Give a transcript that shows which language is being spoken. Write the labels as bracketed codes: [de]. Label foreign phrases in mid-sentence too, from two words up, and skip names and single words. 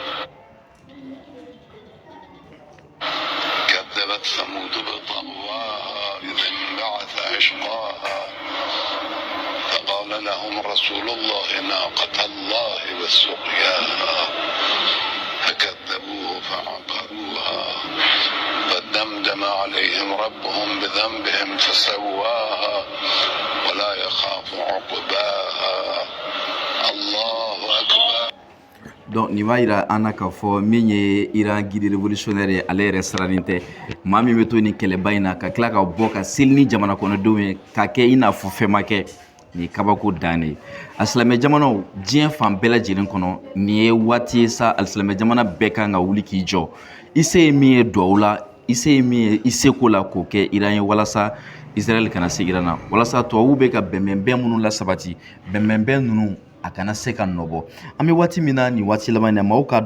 [ar] كذبت ثمود بطغواها إذ انبعث أشقاها فقال لهم رسول الله ناقة الله وسقياها فكذبوه فعقروها فدمدم عليهم ربهم بذنبهم فسواها ولا يخاف عقباها الله أكبر. [bm] Donc nin b'a yira an na k'a fɔ min ye Iran [fr] guide révolutionnaire [bm] ye ale yɛrɛ sirannen tɛ maa min bɛ to nin kɛlɛba in na ka tila ka bɔ ka seli ni jamana kɔnɔdenw ye ka kɛ i n'a fɔ fɛn ma kɛ nin kabako dan de ye alisilamɛ jamanaw diɲɛ fan bɛɛ lajɛlen kɔnɔ nin ye waati ye sa alisilamɛ jamana bɛɛ kan ka wuli k'i jɔ i se ye min ye duwawu la i se ye min ye i seko la k'o kɛ Iran ye walasa Israël kana se Iran na walasa tubabuw bɛ ka bɛnbɛnbɛn minnu lasabati bɛnbɛnbɛn ninnu a kana se ka nɔbɔ an bɛ waati min na nin waati laban in na maaw k'a